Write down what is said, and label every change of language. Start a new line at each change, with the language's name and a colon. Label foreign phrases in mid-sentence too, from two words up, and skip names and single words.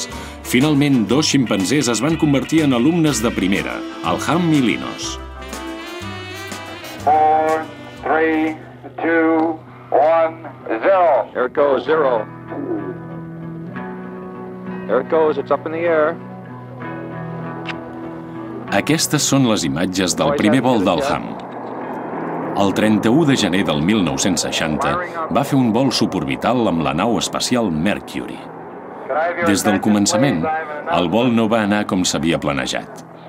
Catalan: Finalment, 2 ximpanzés es van convertir en alumnes de primera, el Ham i l'Inos.
English: 4, 3, 2, 1, 0. Here it goes, 0. There it goes, it's up in the air.
Catalan: Aquestes són les imatges del primer vol del Ham. El 31 de gener del 1960 va fer un vol suborbital amb la nau espacial Mercury. Des del començament, el vol no va anar com s'havia planejat.